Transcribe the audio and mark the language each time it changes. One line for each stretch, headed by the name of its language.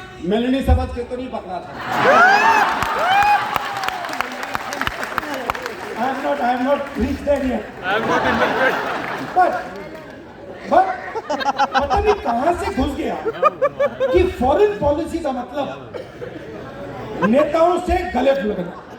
Hindi: Melanie समझ के तो नहीं पकड़ा था।
English: I have not reached there yet.
Hindi: But पता नहीं कहां से घुस गया कि फॉरेन पॉलिसी का मतलब नेताओं से गले लगना।